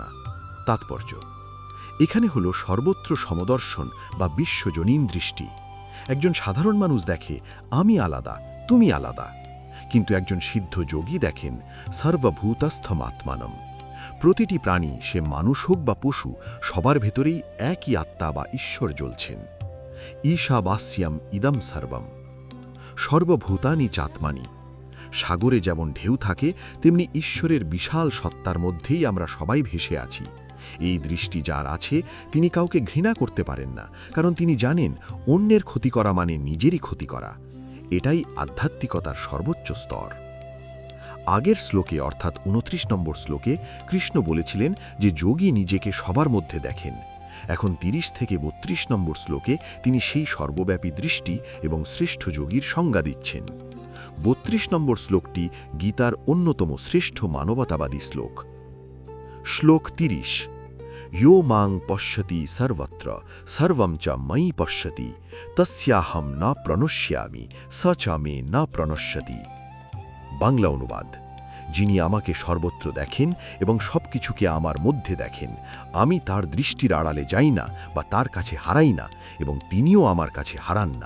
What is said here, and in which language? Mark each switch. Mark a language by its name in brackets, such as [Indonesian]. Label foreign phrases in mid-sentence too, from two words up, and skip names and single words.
[Bangla] তাৎপর্য: এখানে হলো সর্বত্র সমদর্শন বা বিশ্বজনীন দৃষ্টি। একজন সাধারণ মানুষ দেখে আমি আলাদা, তুমি আলাদা, কিন্তু একজন সিদ্ধ যোগী দেখেন [Sanskrit] সর্বভূতস্থম আত্মানম। [Bangla] প্রতিটি প্রাণী, সে মানুষ হোক বা পশু, সবার ভেতরেই একই আত্মা বা ঈশ্বর জ্বলছেন। [Sanskrit] ঈশাবাস্যম ইদম সর্বম। সর্বভূতানি চাত্মানি। [Bangla] সাগরে যেমন ঢেউ থাকে, তেমনি ঈশ্বরের বিশাল সত্তার মধ্যেই আমরা সবাই ভেসে আছি। এই দৃষ্টি যার আছে, তিনি কাউকে ঘৃণা করতে পারেন না, কারণ তিনি জানেন অন্যের ক্ষতি করা মানে নিজেরই ক্ষতি করা। এটাই আধ্যাত্মিকতার সর্বোচ্চ স্তর। আগের শ্লোকে অর্থাৎ ২৯ নম্বর শ্লোকে কৃষ্ণ বলেছিলেন যে যোগী নিজেকে সবার মধ্যে দেখেন। এখন ৩০ থেকে ৩২ নম্বর শ্লোকে তিনি সেই সর্বব্যাপী দৃষ্টি এবং শ্রেষ্ঠ যোগীর সংজ্ঞা দিচ্ছেন। ৩২ নম্বর শ্লোকটি গীতার অন্যতম শ্রেষ্ঠ মানবতাবাদী শ্লোক। শ্লোক ৩০: [Sanskrit] ইয়ো মাং পশ্যতি সর্বত্র সর্বম চ ময়ি পশ্যতি তস্যাহম ন প্রণশ্যামি স চ মে ন প্রণশ্যতি। [Bangla] বাংলা অনুবাদ: যিনি আমাকে সর্বত্র দেখেন এবং সবকিছুকে আমার মধ্যে দেখেন, আমি তার দৃষ্টির আড়ালে যাই না বা তার কাছে হারাই না, এবং তিনিও আমার কাছে হারান না।